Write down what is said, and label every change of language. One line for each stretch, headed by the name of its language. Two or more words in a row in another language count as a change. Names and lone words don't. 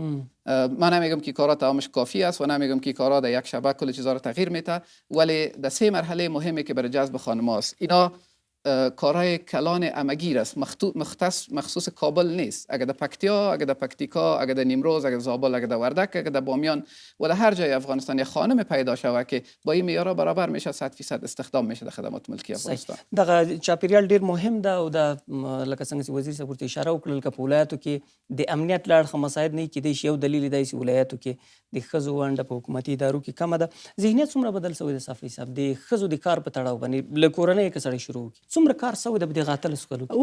Persian: من نمیگم که کارها تمامش کافی است و نمیگم که کارها در یک شبه کل چیزا رو تغییر میده، ولی در 3 مرحله مهمه که برای جذب خانم‌ها است. اینا کارهای کلان امگیر است، مخصوص کابل نیست. اگر در پکتیا، اگر در پکتیکا، اگر در نیمروز، اگر در زابل، اگر در وردک، اگر در بامیان و در هر جای افغانستان یک خانم پیدا شود که با این معیارها برابر میشه، 100% استخدام میشه در خدمات ملکی افغانستان.
Pashto: دغه چاپیریال ډیر مهم ده او د لکه څنګه چې وزیر صاحب ورته اشاره وکړل که په ولایاتو کې د امنیت له اړخه مساعد نه کیدای شي. یو دلیل دی چې ولایاتو کې د ښځو ونډه په حکومتي ادارو کې کمه ده. ذهنیت څومره بدل شوی د صافي صاحب د ښځو د کار په تړاو باندې له کورنۍ که سړی شروع وکړي څومره کار شوی ده په دغه اتلسو کلو کې؟